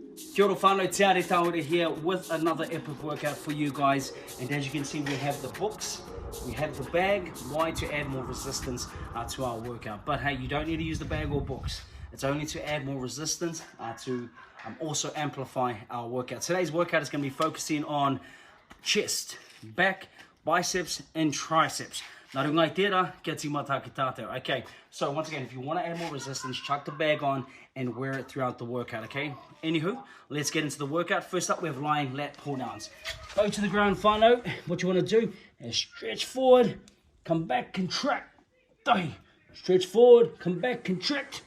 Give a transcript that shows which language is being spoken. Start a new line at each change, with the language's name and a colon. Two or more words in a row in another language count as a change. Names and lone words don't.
Māori: Kia ora whānau,
English: Tiare Tawera here with another epic workout for you guys. And as you can see, we have the books, we have the bag. Why? To add more resistance to our workout. But hey, you don't need to use the bag or books. It's only to add more resistance to also amplify our workout. Today's workout is going to be focusing on chest, back, biceps, and triceps.
Māori: Nā rungai tērā, kia tīmata ki tātou.
English: Okay, so once again, if you want to add more resistance, chuck the bag on and wear it throughout the workout, okay? Anywho, let's get into the workout. First up, we have lying lat pull downs. Go to the ground, whānau. What you want to do is stretch forward, come back, contract. Tahi. Stretch forward, come back, contract.